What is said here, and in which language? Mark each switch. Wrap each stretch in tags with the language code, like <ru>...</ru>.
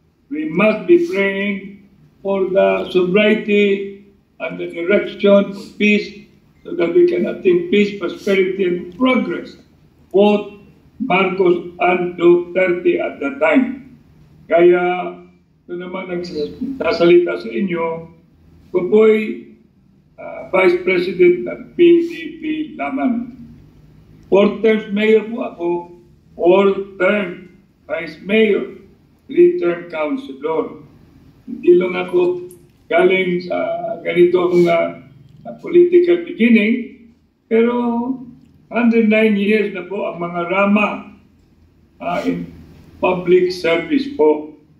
<en>We must be praying for the sobriety and the direction of peace so that we can attain peace, prosperity, and progress. Both Marcos and Duterte at that time.</en> <tl>Kaya, ito naman nagsasalita sa inyo, ko po'y Vice President ng PDP lamang.</tl> <en>4 terms mayor</en> <tl>po ako,</tl> <en>4-term Vice Mayor, 3-term Councilor.</en> <tl>Hindi lang ako galing sa ganitong</tl> <en>political beginning,</en> <tl>pero 109 years na po ang mga rama</tl> <en>in public service</en> <tl>po.</tl>